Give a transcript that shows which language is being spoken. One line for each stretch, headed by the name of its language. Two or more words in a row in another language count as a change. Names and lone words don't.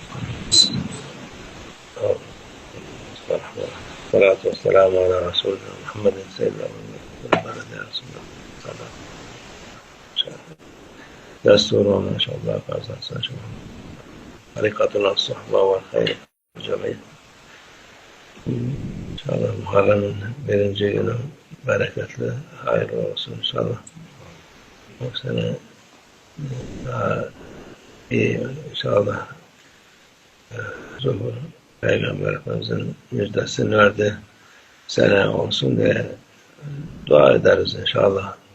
Arabic: الصلاة والسلام على رسولنا محمد سيدنا محمد يا رسول الله. دستورنا إن شاء الله فازت طريقتنا الصحبة والخير الجميع.
Turkish: İnşallah Muharrem'in birinci günü bereketli, hayırlı olsun inşallah. Bu sene daha iyi inşallah. Zuhur Peygamber Efendimiz'in müjdesini verdi sene olsun diye dua ederiz inşallah.